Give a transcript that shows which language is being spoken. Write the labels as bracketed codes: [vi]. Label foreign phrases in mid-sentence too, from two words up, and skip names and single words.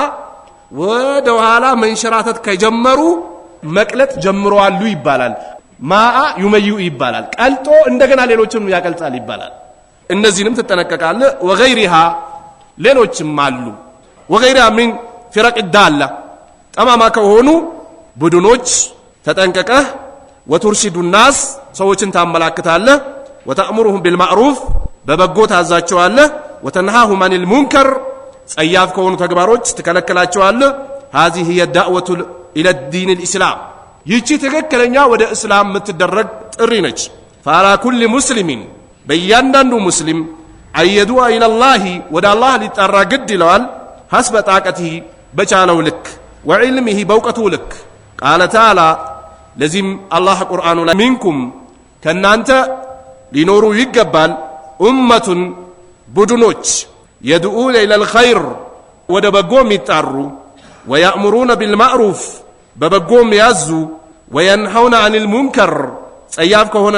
[am] ወደ ኋላ መንሸራተት ከጀመሩ መቅለጥ ጀምረዋል ይባላል ማአ ዩመዩ ይባላል ቀልጦ እንደገና ሌሎችንም ያቀልጣል ይባላል እነዚህንም ተጠነቀቃለ ወገይሪሃ ሌሎችም አሉ ወገይሪሃ [ar] من فرق ضالة [am] ጠማማ ከሆኑ ቡድኖች ተጠንቀቀህ [ar] وترشد الناس [am] ሰዎችን ታመላክታለህ [ar] وتأمرهم بالمعروف [am] በበጎ ታዛቸዋለህ [ar] وتنهاهم عن [am] المنكر ጸያፍ ከሆኑ ተግባሮች ትከለክላቸዋለህ [ar] هذه هي الدعوة الى الدين الاسلام [am] ይቺ ትክክለኛ ወደ እስላም የምትደረግ ጥሪ ነች [ar] فعلى كل مسلم [am] በእያንዳንዱ ሙስሊም አየዱአ [ar] الى الله [am] ወደ አላህ ሊጠራ ግድ ይለዋል [ar] حسب طاقته [am] በቻለው ልክ وعلمه በእውቀቱ ልክ [ar] قال تعالى [am] ለዚህም አላህ ቁርአኑ ላይ ሚንኩም ከናንተ ሊኖሩ ይገባል ኡመቱን ቡድኖች [ar] يدعون إلى الخير [am] ወደ በጎ የሚጣሩ [ar] ويأمرون بالمعروف [am] በበጎ የሚያዙ [ar] وينهون عن المنكر [am] ጸያፍ ከሆነ